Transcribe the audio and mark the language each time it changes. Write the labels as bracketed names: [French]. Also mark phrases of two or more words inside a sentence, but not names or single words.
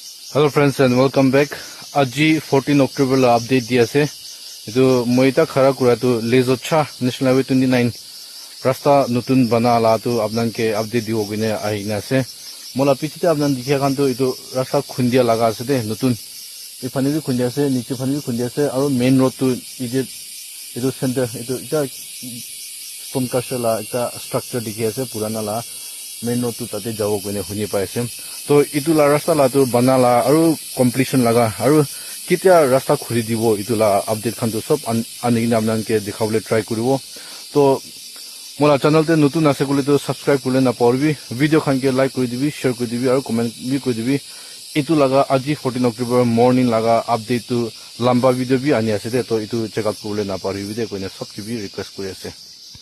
[English] Hello friends and welcome back. [Naga Pidgin] Aji 14 October la update diya ase. Idu moita khara kura tu Lezocha National Highway 29 rasta nutun bana la tu apnan ke update diwo gine ahina ase. Mola pichite apnan dikha kan tu itu rasta khundia laga ase de nutun. Ifani bi khundia ase, niche phani bi khundia ase aro [English] main road [Naga Pidgin] tu itu center itu ita [English] stone crusher [Naga Pidgin] la ita structure dikhi ase purana la [English] main road [Naga Pidgin] tu tate jawo gine huni pai ase. So itu la rasta la tu bana la aru completion laga aru kitia rasta khuri dibo itu la update khan tu sob anigina apnan ke dikhawle try kuribo. To mola channel te nutun ase kule to subscribe kule na porbi video khan ke like kuri dibi share kuri dibi aru comment bi kuri dibi. Itu laga aji 14 October morning laga update tu lamba video bi ani ase de to itu [English] check out [Naga Pidgin] kule na porbi de koine sob ki bi request kuri ase.